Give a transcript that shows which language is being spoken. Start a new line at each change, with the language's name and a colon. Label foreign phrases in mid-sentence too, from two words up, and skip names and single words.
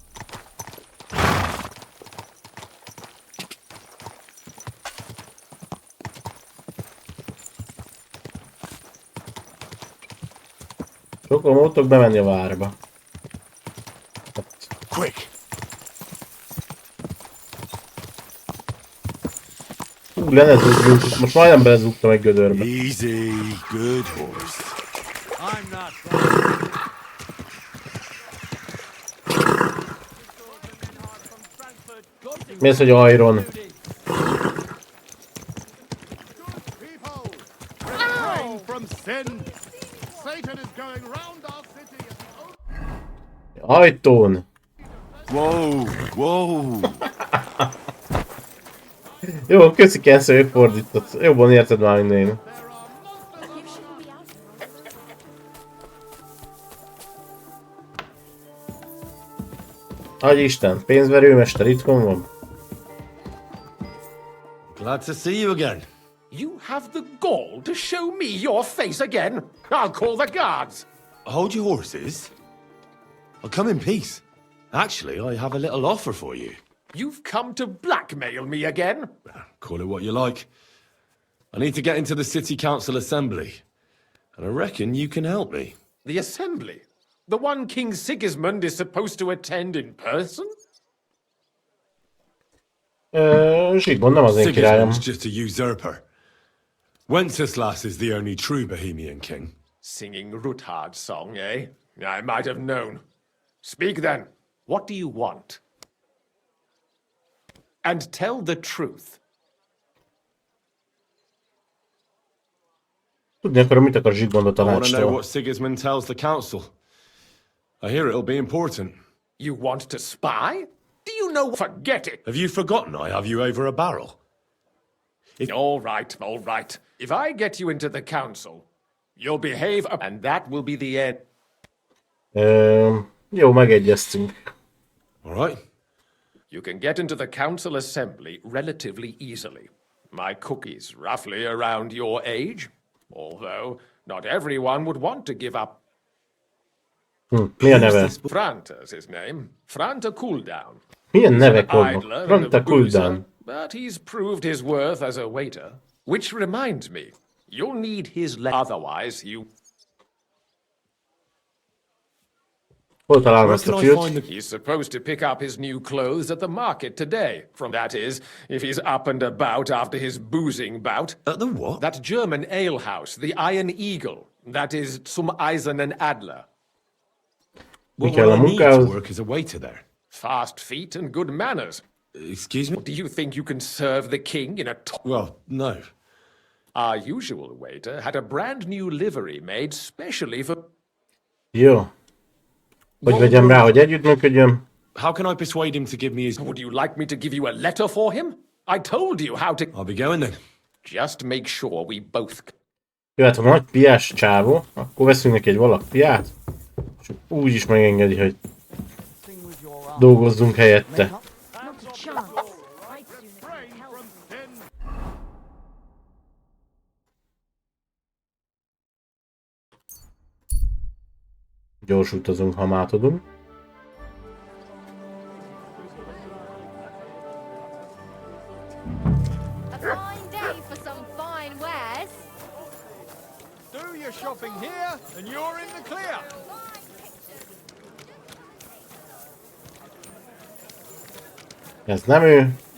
Hungarian: Sokan voltok bemenni a várba.
English: Quick!
Hungarian: Lenezúgunk, most majdnem belezúgtam egy gödörbe.
English: Easy, good horse. I'm not
Hungarian: Mi az, hogy Iron? Ajtón!
English: Whoa, whoa.
Hungarian: Jó, köszi Kenzo, hogy fordított. Jobban érted már, mint én. Adj Isten, pénzverőmester itthon van.
English: Glad to see you again. You have the gall to show me your face again? I'll call the guards. Hold your horses. I'll come in peace. Actually, I have a little offer for you. You've come to blackmail me again? Call it what you like. I need to get into the city council assembly. And I reckon you can help me. The assembly? The one King Sigismund is supposed to attend in person?
Hungarian: Zsigmond nem az én királyom.
English: Sigismund's just a usurper. Wenceslas is the only true Bohemian king. Singing Ruthard's song, eh? I might have known. Speak then. What do you want? And tell the truth.
Hungarian: Tudni akarom, mit akar Zsigmond a
English: I want to know
Hungarian: tanácstól.
English: what Sigismund tells the council. I hear it'll be important. You want to spy? Do you know? Forget it. Have you forgotten I have you over a barrel? All right, all right. If I get you into the council, you'll behave, and that will be the end.
Hungarian: Jó, megegyeztünk.
English: All right. You can get into the council assembly relatively easily. My cookie's roughly around your age, although not everyone would want to give up.
Hungarian: Mi a neve?
English: Franta's his name. Franta Cooldown.
Hungarian: Milyen
English: He's
Hungarian: nevek
English: an
Hungarian: vannak?
English: idler and a
Hungarian: Franta
English: boozer,
Hungarian: Cooldown.
English: but he's proved his worth as a waiter. Which reminds me, you'll need his otherwise you...
Hungarian: Hol találom ezt a fiút?
English: He's supposed to pick up his new clothes at the market today. That is, if he's up and about after his boozing bout. At the what? That German alehouse, the Iron Eagle. That is zum Eisernen Adler.
Hungarian: Mi kell a munkához?
English: Work as a waiter there. Fast feet and good manners. Excuse me? Do you think you can serve the king in a... Well, no. Our usual waiter had a brand new livery made specially for...
Hungarian: Jó. Hogy vegyem rá, hogy együttműködjön?
English: How can I persuade him to give me his... Would you like me to give you a letter for him? I told you how to... I'll be going then. Just make sure we both...
Hungarian: Jöhet a nagy piás csávó, akkor veszünk neki egy valak piát, és úgy is megengedi, hogy dolgozzunk helyette. Gyors utazunk, ha már tudunk.
English: Do your shopping here, and you're in the clear.
Hungarian: Ez nem ő.